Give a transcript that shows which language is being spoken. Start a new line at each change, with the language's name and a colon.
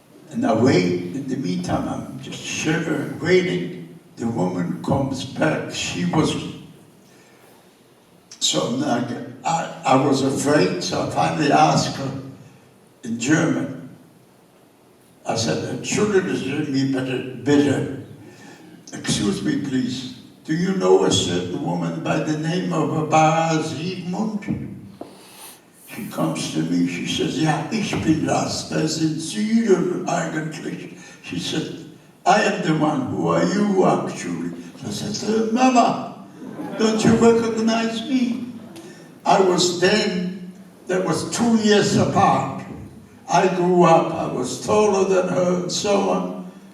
English: And I wait, in the meantime, I'm just shivering, waiting. The woman comes back. She was, so I was afraid, so I finally asked her in German.
German: I said, Entschuldigen Sie mich bitte.
English: Excuse me, please. Do you know a certain woman by the name of Barbara Siegmund?
German: She comes to me, she says, ja, ich bin das sind Sie eigentlich.
English: She said, I am the one, who are you actually? I said, Mama, don't you recognize me? I was then, that was 2 years apart. I grew up, I was taller than her and so on.